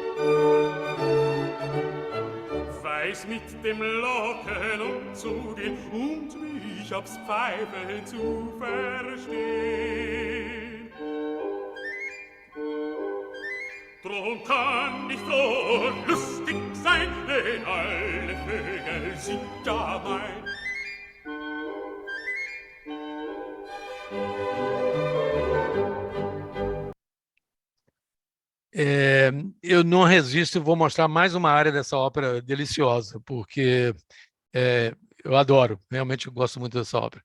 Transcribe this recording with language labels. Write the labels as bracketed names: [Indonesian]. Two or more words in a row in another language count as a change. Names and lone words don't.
[German] Weiß mit dem Locken umzugehen und mich aufs Pfeifen zu verstehen. Drum kann ich froh und lustig sein, denn alle Vögel sind ja mein. [Portuguese] Eu não resisto e vou mostrar mais uma área dessa ópera deliciosa, porque eu adoro, realmente eu gosto muito dessa ópera.